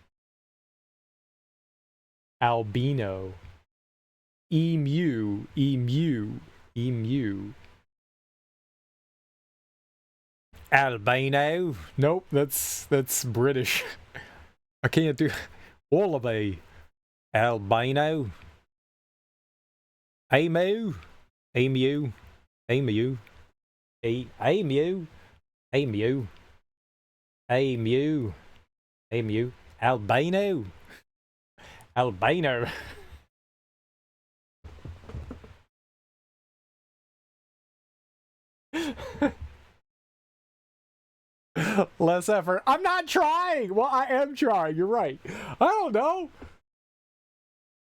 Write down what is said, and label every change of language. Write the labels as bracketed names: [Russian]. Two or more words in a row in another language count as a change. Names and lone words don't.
[English] Albino. Emu. Albino. Nope, that's British. I can't do wallaby. Albino. Emu. Emu. Emu. Emu. Emu. Emu. Emu. Albino. Albino. Less effort. I'm not trying. Well, I am trying. You're right. I don't know.